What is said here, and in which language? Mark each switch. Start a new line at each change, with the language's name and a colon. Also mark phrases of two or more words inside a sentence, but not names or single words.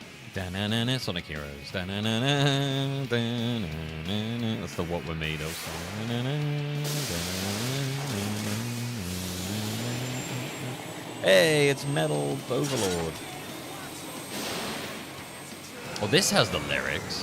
English: Da-na-na-na, Sonic Heroes. Da-na-na-na, da-na-na-na. That's the What We're Made of song. Da-na-na, da-na-na-na. Hey, it's Metal Overlord. Oh, this has the lyrics.